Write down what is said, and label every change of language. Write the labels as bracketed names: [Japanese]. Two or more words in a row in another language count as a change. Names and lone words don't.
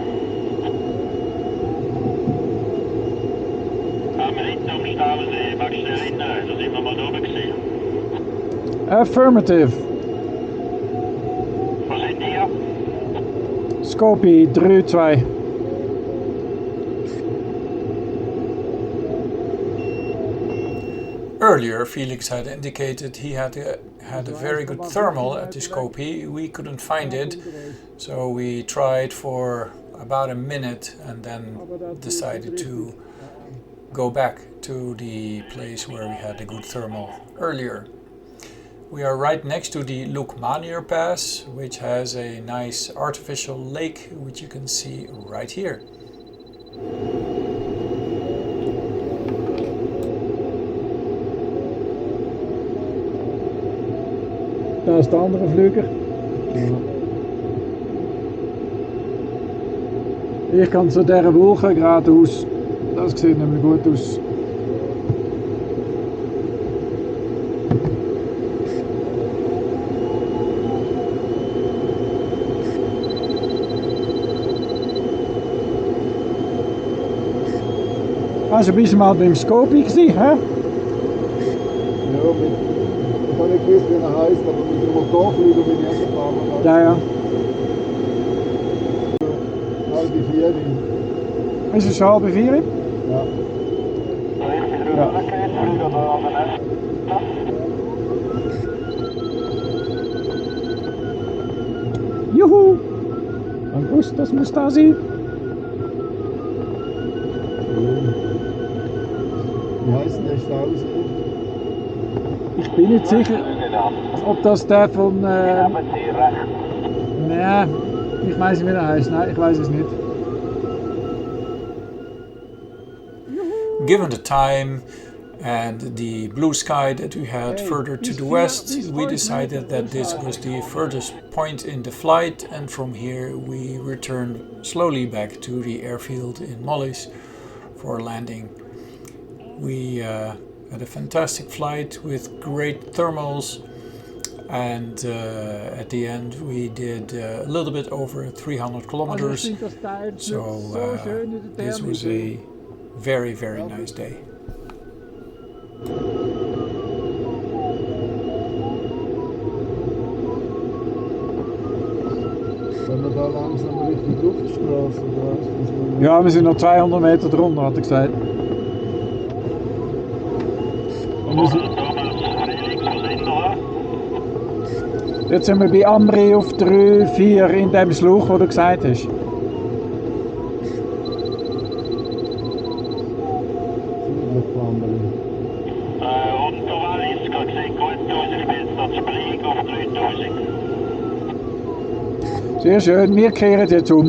[Dutch] Ambri, dan staan we back erin, dan zien we maar door gezien. [English] Affirmative. [Dutch] Waar zijn die ja? Scopie 3-2. [English] Earlier Felix had indicated he had a very good thermal at the Scopie. We couldn't find it, so we tried for about a minute and then decided to go back to the place where we had a good thermal earlier. We are right next to the Lukmanier Pass, which has a nice artificial lake, which you can see right here. [Dutch] Daar is de andere vlieger. [German] Hier kan ze der Wolken geradeaus. Das sieht nämlich gut aus. Hast du ein bisschen mal beim Scopie gesehen, hä? Ja, ich habe nicht gewusst, wie er heisst, aber mit dem Motorflüger bin ich erst ein paar Mal. Ja, ja. Halbe 4. [Dutch] Is het zo 3:30? Ja. Ja. Juhu! [German] August, das muss da sein. Wie heißt denn der Stausee? Ich bin nicht sicher, ob das der von... Nee, ich weiß nicht, wie der heißt. Nein, ich weiß es nicht. [English] Given the time and the blue sky that we had further to the west, we decided that this was the furthest point in the flight, and from here we returned slowly back to the airfield in Mollis for landing. We had a fantastic flight with great thermals, and at the end we did a little bit over 300 kilometers, so this was a very, very nice day. [German] Sind wir da langsam Richtung Luftstraße? Oder was? Ja, wir sind noch 200 Meter drunter, [Dutch] had ik gesagt. En we zijn... [German] Jetzt sind wir bei Amri auf 3, 4 in dem Schluch, wo du gesagt hast. Sehr schön, wir kehren jetzt um.